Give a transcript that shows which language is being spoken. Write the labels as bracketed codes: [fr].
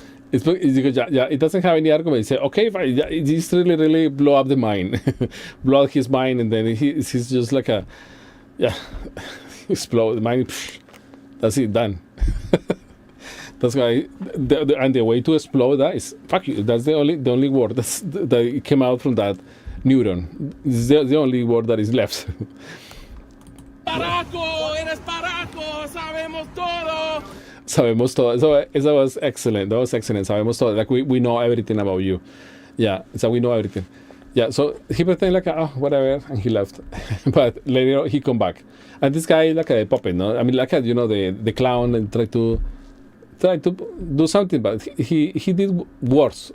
[en] It's because it doesn't have any argument. He said, okay, fine, this really blow up the mind, blow up his mind, and then he's just like explode the mind. Psh, that's it, done. That's why, and the way to explode that is fuck you. That's the only word that came out from that neuron. It's the only word that is left. [es] Paraco, eres paraco, sabemos todo. Sabemos todo. Eso [en] was excellent. That was excellent. [es] Sabemos todo. [en] Like we know everything about you. Yeah, so we know everything. Yeah, so he pretended like, oh, whatever, and he left. But later he come back. And this guy like a puppet, no? I mean, like the clown and try to do something, but he did worse.